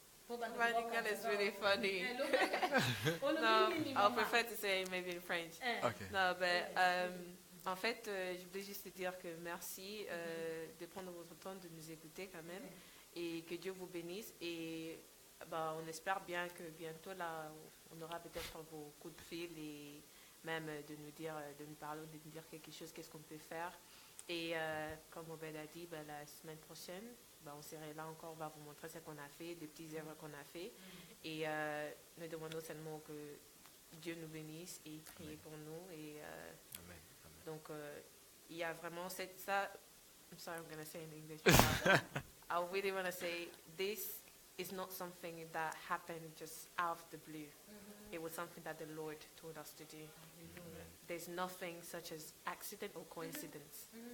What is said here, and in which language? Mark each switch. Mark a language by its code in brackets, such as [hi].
[en] Lingala is really funny. No, I prefer to say maybe in French. okay. No, but [fr] en fait, je voulais juste te dire que merci de prendre votre temps de nous écouter quand même et que Dieu vous bénisse et bah, on espère bien que bientôt là on aura peut-être vos coups de fil et même de nous dire, de nous parler, de nous dire quelque chose, qu'est-ce qu'on peut faire. Et comme Obed a dit, bah, la semaine prochaine, bah, on serait là encore, on va vous montrer ce qu'on a fait, des petites œuvres qu'on a fait. Et nous demandons seulement que Dieu nous bénisse et prier pour nous. Et Amen. donc il y a vraiment ça. [en] I'm sorry, I'm going to say in English. I really want to say this is not something that happened just out of the blue. It was something that the Lord told us to do. There's nothing such as accident or coincidence.